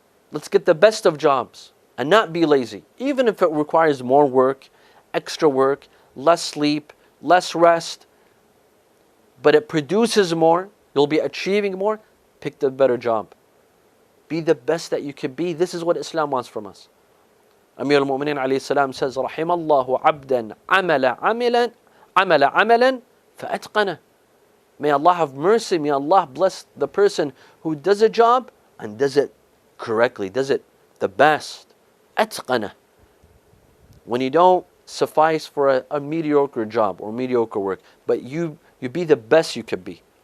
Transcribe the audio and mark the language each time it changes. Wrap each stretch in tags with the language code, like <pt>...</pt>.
<en>Let's get the best of jobs and not be lazy. Even if it requires more work, extra work, less sleep, less rest, but it produces more, you'll be achieving more, pick the better job. Be the best that you can be. This is what Islam wants from us. Amir al-Mu'mineen alayhi salam says,</en> <ar>رحم الله عبدا عمل عملا فأتقنه.</ar> <en>May Allah have mercy, may Allah bless the person who does a job and does it correctly, does it the best.</en> <ar>أتقنه.</ar> <en>When you don't suffice for a mediocre job or mediocre work, but you be the best you could be.</en>